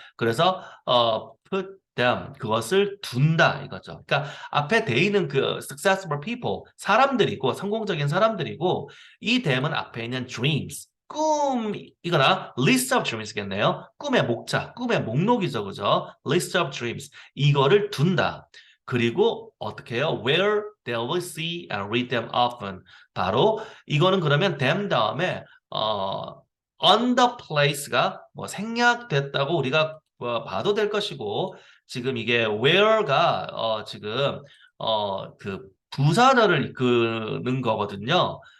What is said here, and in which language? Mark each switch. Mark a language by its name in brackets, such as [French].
[Korean] 그래서 [English] put them [Korean] 그것을 둔다 이거죠. 그러니까 앞에 they는 그 successful people 사람들이고 성공적인 사람들이고 이 them은 앞에 있는 dreams 꿈이거나 [English] list of dreams [Korean] 겠네요. 꿈의 목차, 꿈의 목록이죠, 그죠? [English] list of dreams [Korean] 이거를 둔다. 그리고 어떻게 해요? [English] Where they will see and read them often. [Korean] 바로 이거는 그러면 them 다음에 on the place가 뭐 생략됐다고 우리가 봐도 될 것이고 지금 이게 where가 지금 그 부사절을 이끄는 거거든요.